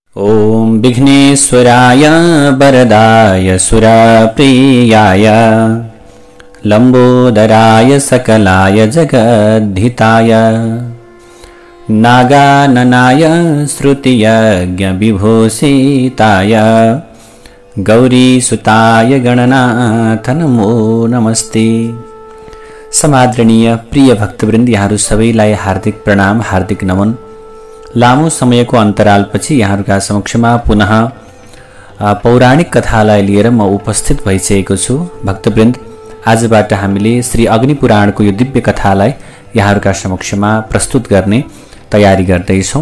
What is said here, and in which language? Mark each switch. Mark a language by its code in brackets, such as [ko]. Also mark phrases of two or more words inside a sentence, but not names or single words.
[sa] ओम विघ्नेश्वराय वरदाय सुरप्रियाय लंबोदराय सकलाय जगद्धिताय नागाननाय श्रुतियज्ञ विभूषिताय गौरीसुताय गणनाथ नमो नमस्ते। [ne] समादरणीय प्रिय भक्तवृन्द, यहाँहरू सबैलाई हार्दिक प्रणाम, हार्दिक नमन। लामो समयको अन्तरालपछि यहाँहरूका समक्षमा पुनः पौराणिक कथालाई लिएर म उपस्थित भइसकेको छु। भक्तवृन्द, आजबाट हामीले श्री अग्निपुराणको यो दिव्य कथालाई यहाँहरूका समक्षमा प्रस्तुत गर्ने तयारी गर्दैछौँ।